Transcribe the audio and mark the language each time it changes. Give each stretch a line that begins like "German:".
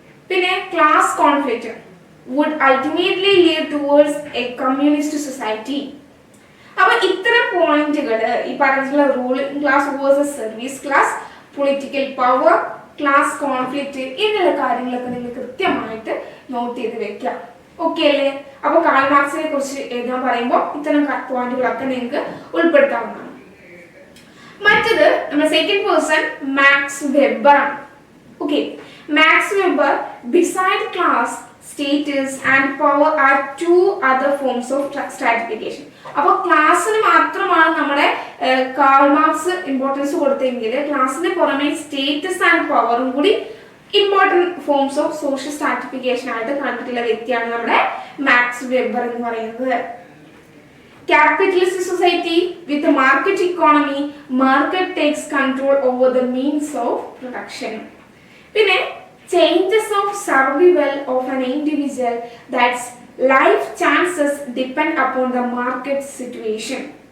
English: പിന്നെ class conflict would ultimately lead towards a communist society.
Malayalam: അപ്പൊ ഇത്തരം പോയിന്റുകൾ ഈ പറഞ്ഞിട്ടുള്ള ruling class versus service class, political power, class conflict എന്നുള്ള കാര്യങ്ങളൊക്കെ നിങ്ങൾ കൃത്യമായിട്ട് നോട്ട് ചെയ്ത് വെക്കാം. ഓക്കെ അല്ലേ? അപ്പൊ കാൾ മാർക്സിനെ കുറിച്ച് എഴുതാൻ പറയുമ്പോൾ ഇത്തരം പോയിന്റുകളൊക്കെ നിങ്ങൾക്ക് ഉൾപ്പെടുത്താവുന്നതാണ്. മറ്റത് നമ്മുടെ സെക്കൻഡ് പേഴ്സൺ മാക്സ് വെബർ ആണ്.
English: Okay, Max Weber beside class, status and power are 2 other forms of stratification.
Malayalam: അപ്പോൾ ക്ലാസ്സിന് മാത്രമാണ് നമ്മുടെ കാൾ മാർക്സ് ഇമ്പോർട്ടൻസ് കൊടുത്തെങ്കിൽ ക്ലാസ്സിന് പുറമെ സ്റ്റേറ്റസ് ആൻഡ് പവറും കൂടി important forms of social stratification ആയിട്ട് കണ്ടിട്ടുള്ള വ്യക്തിയാണ് നമ്മുടെ മാക്സ് വെബർ എന്ന് പറയുന്നത്.
English: Capitalist society with market economy, market takes control over the means of production. പിന്നെ changes of survival of an individual, that's life chances depend upon the market situation.